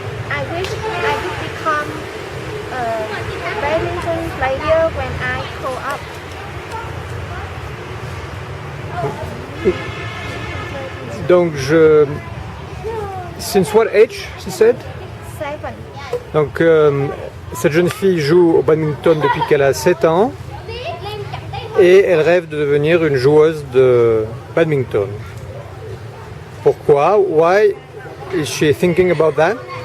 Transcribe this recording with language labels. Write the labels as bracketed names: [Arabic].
[English] I wish I could become a badminton player when I grow up. Donc, Since what age, she said? 7. [French] Donc, cette jeune fille joue au badminton depuis qu'elle a 7 ans et elle rêve de devenir une joueuse de badminton. Pourquoi? [English] Why is she thinking about that?